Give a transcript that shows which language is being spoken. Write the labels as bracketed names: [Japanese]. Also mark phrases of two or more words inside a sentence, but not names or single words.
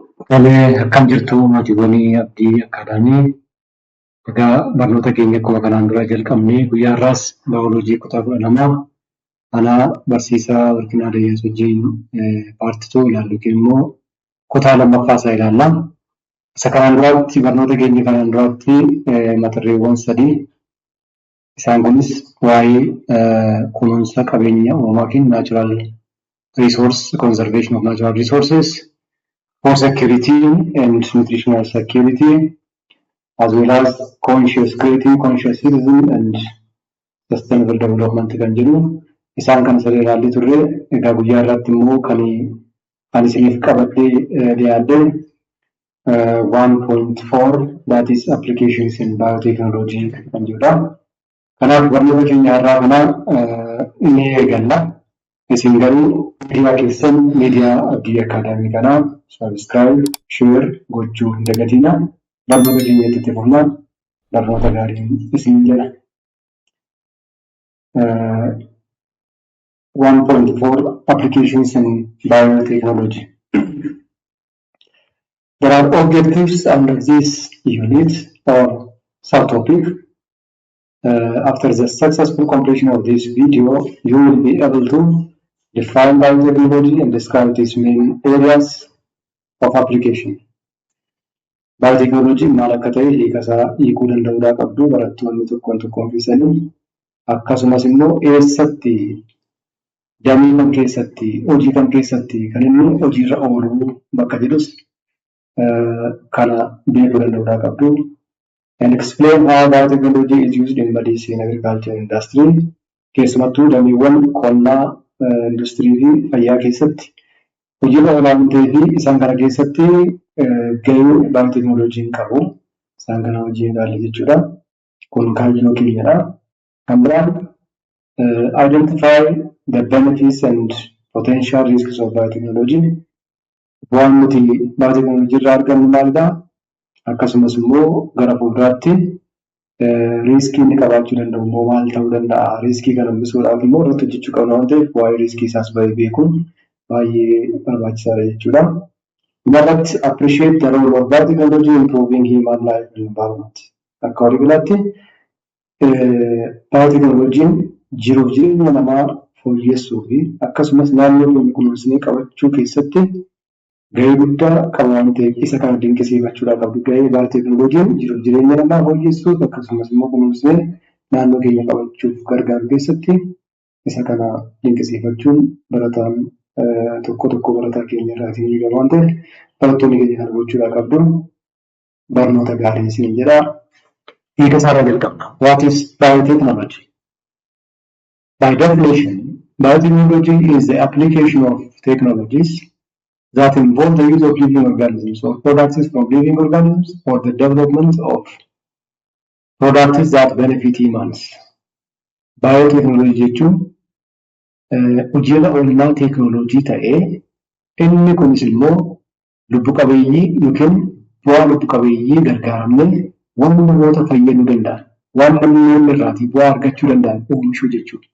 [Oromo] Akkam jirtu mootiiwwanii abdii akkaadhaanii egaa barnoota keenya akkuma kanaan dura jalqabnee guyyaa har'aas baayoloojii kutaa 12 anaa barsiisaa Warqinaa Dayyaas wajjin paartii 2 ilaallu yookiin immoo kutaa lammaffaa isaa ilaalla. Isa kanaan duraatti barnoota keenya kanaan duraatti mata dureewwan 3 isaan kunis waa'ee kunuunsa qabeenya uumamaa yookiin [English] natural resource conservation of natural resources for security and nutritional security, as well as conscious creating, conscious citizen and sustainable development [Oromo] kan jedhu isaan kan siree ilaallee turre. Egaa guyyaa irratti immoo kan ani isiniif qabadhee dhiyaadhe 1.4 [English] that is applications in biotechnology [Oromo] kan jedhudha. Kanaaf barnoota keenya har'aa kana ni eegalla. Isin garuu miidiyaa keessan miidiyaa Abdii Akkaadaamii kanaa [English] subscribe, share [Oromo] gochuu hin dagatinaa. Barnoota keenya itti fufnaan barnoota gaarii isin jedha. [English] 1.4 applications in biotechnology. There are objectives under this unit or subtopic. After the successful completion of this video, you will be able to define biotechnology and describe its main areas of application. [Oromo] Biotechnology maal akka ta'e hiikuu danda'uudhaa qabdu barattoonni tokkoon ofiisanii akkasumas immoo eessatti damee kam keessatti hojii kam keessatti kan inni hojiirra oolu bakka jedhus kana beekuu danda'uudhaa qabdu. [English] And explain how biotechnology is used in medicine, agriculture, industry. [Oromo] Keessumattuu dameewwan qonnaa, industirii fi fayyaa keessatti hojiirra oolan ta'ee isaan kana keessatti gahee biotechnologiin qabu. Isaan kana hojii ilaalle jechuudha. Kun kaayyoo keenyadha. Kan biraan [English] identify the benefits and potential risks of biotechnology. [Oromo] Waan nuti biotechnology irraa argannu maalidha? Akkasumas immoo gara fuulduraatti riiskii inni qabaachuu danda'u immoo maal ta'uu danda'a? Riiskii kana hambisuudhaaf immoo irratti hojjechuu qabna waan ta'eef waa'ee riiskii isaas beekuun baay'ee barbaachisaadha jechuudha. [English] Dhumarratti appreciate the role of biotechnology in improving human life and environment. [Oromo] Akka waliigalaatti biotechnologiin jiruuf jireenya namaa fooyyessuu fi akkasumas naannoo keenya kunuunsinee qabachuu keessatti gahee guddaa qaba waan ta'eef isa kana dinqisiifachuudhaa qabdu. Gahee biotechnologiin jiruuf jireenya namaa fooyyessuuf akkasumas immoo kunuunsinee naannoo keenya qabachuuf gargaaru keessatti isa kana dinqisiifachuun barataan tokko barataa keenya irraatiin eegama waan ta'eef barattoonni keenya kana gochuudhaa qabdu. Barnoota gaarii isin jedha. Hiika isaarraa jalqabna. [English] What is biotechnology? By definition, biotechnology is the application of technologies that involve the use of living organisms or products from living organisms for the development of products that benefit humans. [Oromo] Biotechnology jechuun hojiirra oolmaa teeknooloojii ta'ee inni kunis immoo lubbu qabeeyyii yookiin bu'aa lubbu qabeeyyii gargaaramnee waan namoota fayyaduu danda'an, waan namni irraatii bu'aa argachuu danda'an oomishuu jechuudha.